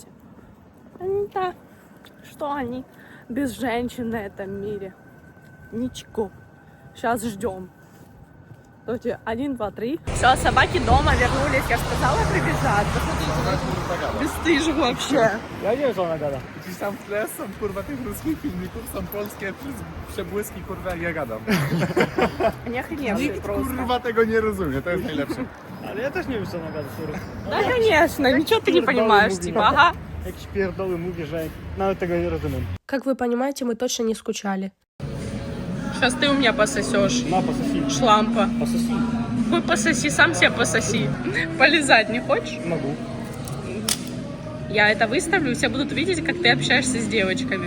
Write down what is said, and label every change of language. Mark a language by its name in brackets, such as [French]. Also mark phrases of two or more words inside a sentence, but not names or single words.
[Russian] Они-то, что они без женщин на этом мире? Ничего. Сейчас ждем. Давайте, 1, 2, 3. Все, собаки дома вернулись. Я сказала, прибежат. Посмотрите, бесстыжих вообще. [Polish] Ja nie wiem, co ona gada. Gdzieś tam w tle są kurwa tych ruskich filmików, są polskie przebłyski, kurwa jak ja gadam. [Russian] Они охреневшие [Polish] Nikt [Russian] просто. [Polish] kurwa tego nie rozumie, to jest najlepsze. Ale ja też nie wiem, co ona gada, sorry. [Russian] Да, конечно, ничего ты не понимаешь, типа, ага. [Polish] Jakieś pierdoły mówię, że nawet tego nie rozumiem. [Russian] Как вы понимаете, мы точно не скучали. Сейчас ты у меня пососешь. Na, пососи. Шлампа. Пососи. Ой, пососи, сам себя пососи. Полизать не хочешь? Могу. Я это выставлю, все будут видеть, как ты общаешься с девочками.